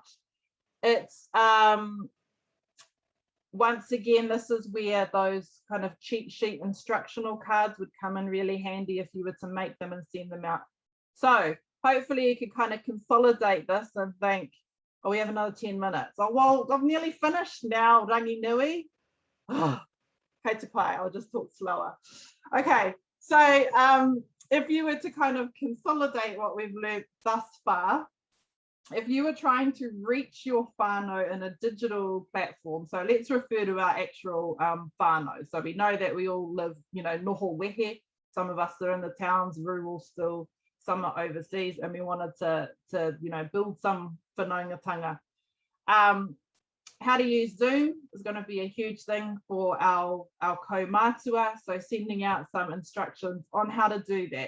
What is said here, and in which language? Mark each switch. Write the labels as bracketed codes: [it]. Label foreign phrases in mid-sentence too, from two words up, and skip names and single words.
[en] It's once again, this is where those kind of cheat sheet instructional cards would come in really handy if you were to make them and send them out. So hopefully you can kind of consolidate this and think, oh, we have another 10 minutes. Oh, well, I've nearly finished now, [mi] rangi nui. Oh, kei te pai, [en] I'll just talk slower. Okay, so if you were to kind of consolidate what we've learned thus far, if you were trying to reach your whānau in a digital platform, so let's refer to our actual whānau. So we know that we all live, you know, [mi] noho wehe. [en] Some of us are in the towns, rural still, some are overseas, and we wanted to you know, build some whanaungatanga. How to use Zoom is going to be a huge thing for our kaumātua. So sending out some instructions on how to do that.